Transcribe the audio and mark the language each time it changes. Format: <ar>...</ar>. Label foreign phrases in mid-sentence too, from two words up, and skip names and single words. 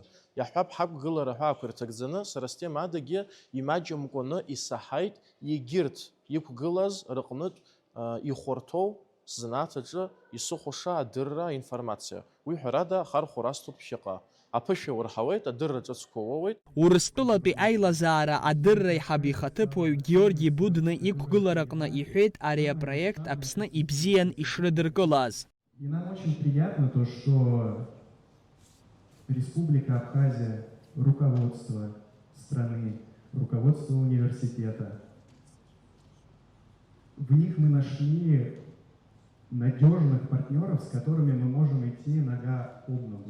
<ab>Иаҳҳәап, ҳақәгылара ҳәаақәа ирҭагӡаны, сара стема адагьы имаҷымкәаны исаҳаит егьырҭ иқәгылаз рыҟнытә ихәарҭоу сзанааҭ аҿы исыхәаша адырра аинформациа. Уи ҳәарада хархәара асҭоит ԥхьаҟа. Аԥышәа урҳауеит, адырра ҿыцқәа уоуеит. Урыстәылатәи аилазаара адырра иҳаб ихаҭыԥуаҩ Георги Будны иқәгылараҟны иҳәеит ари апроект Аԥсны ибзиан ишрыдыркылаз.</ab> <ru>И нам очень приятно то, что Республика Абхазия, руководство страны, руководство университета, в них мы нашли надежных партнеров, с которыми мы можем идти нога об ногу.</ru>